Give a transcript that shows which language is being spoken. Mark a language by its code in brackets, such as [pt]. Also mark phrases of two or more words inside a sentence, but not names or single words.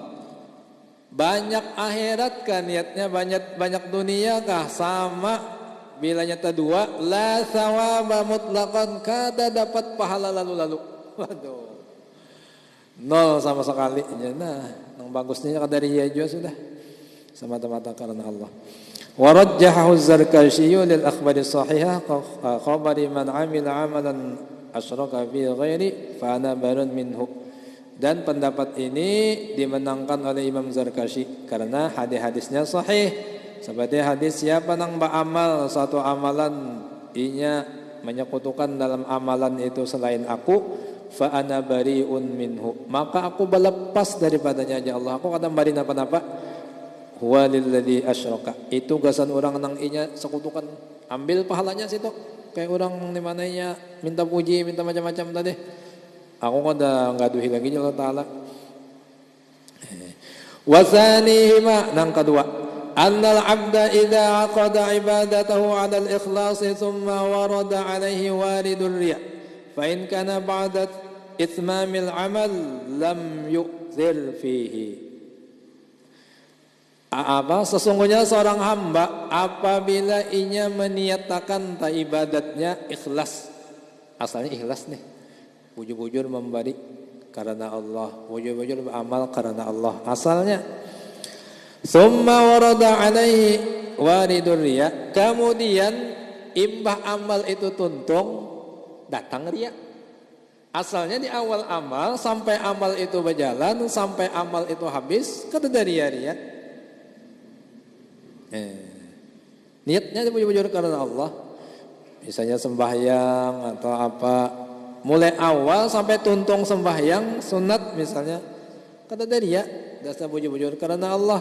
[bjn] Banyak akhirat kah niatnya, banyak dunia kah sama bila nyata dua, [ar] لا ثواب مطلقا, [bjn] kada dapat pahala lalu-lalu. [id] Waduh. Nol sama sekali. [bjn] Nah, yang bagusnya kada riya juga sudah. [id] Semata-mata karena Allah. [ar] ورجحه الزركشي للأخبار صحيحة خبر من عمل عملا أشرك في غيري فأنا بريء منه. [id] Dan pendapat ini dimenangkan oleh Imam Zarkashi karena hadis-hadisnya sahih. [bjn] Seperti hadis siapa nang beramal satu amalan inya menyekutukan dalam amalan itu selain aku, [ar] فأنا بريء منه, [bjn] maka aku berlepas daripadanya aja Allah. Aku kadang bari napa-napa. [ar] هو للذي أشرك. [bjn] Itu gasan orang nang inya sekutukan, ambil pahalanya situ. Kayak orang di mananya minta puji, minta macam-macam tadi. Aku kada ngaduhi lagi Allah Ta'ala. Wasanihima nang kedua, [ar] أن العبد إذا عقد عبادته على الإخلاص ثم ورد عليه وارد الرياء فإن كان بعد إتمام العمل لم يؤثر فيه. [bjn] Sesungguhnya seorang hamba apabila inya meniatakan ta ibadatnya ikhlas, asalnya ikhlas nih, bujur-bujur memberi karena Allah, bujur-bujur beramal karena Allah asalnya. [ar] ثم ورد عليه وارد الرياء, [bjn] kemudian imbah amal itu tuntung datang riya. Asalnya di awal amal sampai amal itu berjalan, sampai amal itu habis kada dari riya. Niatnya bujur-bujur karena Allah, misalnya sembahyang atau apa, mulai awal sampai tuntung sembahyang sunat misalnya kata dari ya dasar bujur-bujur karena Allah.